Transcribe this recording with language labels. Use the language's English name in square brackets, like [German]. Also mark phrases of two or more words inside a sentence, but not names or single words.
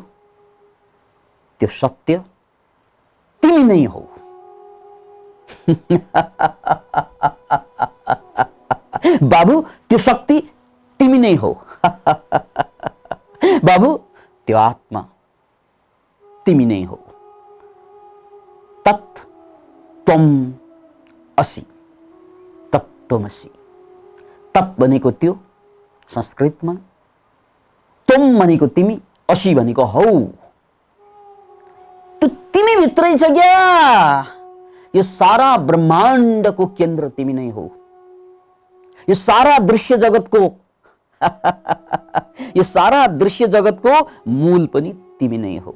[Nepali] त्यो सत्य तिमी नै हौ। बाबु, त्यो शक्ति तिमी नै हौ। बाबु, त्यो आत्मा तिमी नै हौ। [Sanskrit] तत् त्वम असि, तत्त्वमसि। [Nepali] तत् भनेको त्यो संस्कृतमा, त्वम भनेको तिमी, असि भनेको हौ। त्यो तिमी भित्रै छ क्या। यो सारा ब्रह्माण्डको केन्द्र तिमी नै हो। यो सारा दृश्य जगतको यो सारा दृश्य जगतको मूल पनि तिमी नै हो।